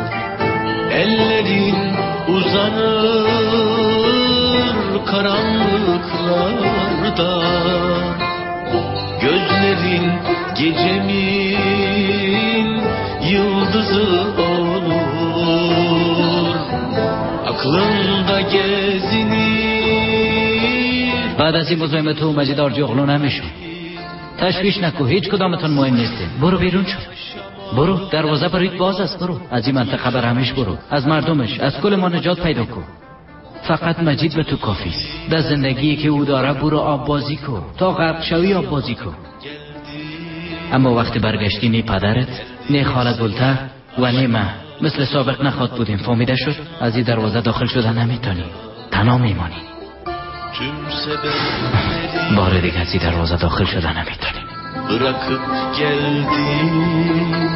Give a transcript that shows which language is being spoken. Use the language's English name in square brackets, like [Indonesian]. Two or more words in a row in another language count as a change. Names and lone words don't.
[Turkish] Ellerin uzanır karanlıklarda. Gözlerin gecemin yıldızı olur. Aklında gezinir. [Persian] بعد از این مزاحم تو مجید آرجوغلو نمیشون. تشویش نکو هیچ کدامتون مهم نیستین. برو بیرون شو. برو دروازه برایت باز است. برو از این منطقه برهمش برو. از مردمش از کل ما نجات پیدا کن. فقط مجید به تو کافی است. در زندگی که او داره برو آب بازی کن تا غرق شوی آب بازی کن. اما وقتی برگشتی نی پدرت نی خالت بولته و نی من مثل سابق نخواد بودیم. فهمیده شد؟ از این دروازه داخل شدن نمیتونی. تنها میمانی. بار دیگه از این دروازه داخل شدن نمیتونی. [Turkish] Bırakıp geldim.